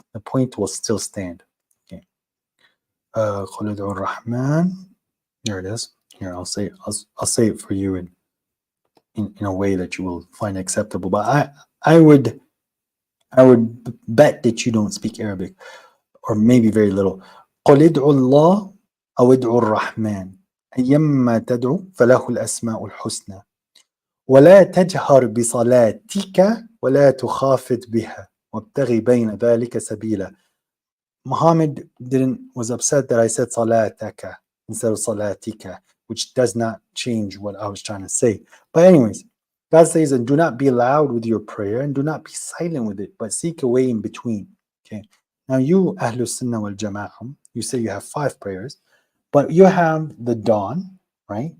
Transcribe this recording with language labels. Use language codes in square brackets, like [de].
[en] The point will still stand. Okay. Rahman. Here it is. Here, I'll say it for you. And in a way that you will find acceptable. But I would bet that you don't speak Arabic, or maybe very little. [ar] قل ادعوا الله أو ادعوا الرحمن أيما تدعو فله الأسماء الحسنى ولا تجهر بصلاتك ولا تخافت بها وابتغي بين ذلك سبيلا. [en] Muhammad was upset that I said salataka instead of salatika, which does not change what I was trying to say. But anyways, God says, and do not be loud with your prayer and do not be silent with it, but seek a way in between. Okay. Now you, Ahlus Sunnah wal Jama'ah, you say you have 5 prayers, but you have the dawn, right?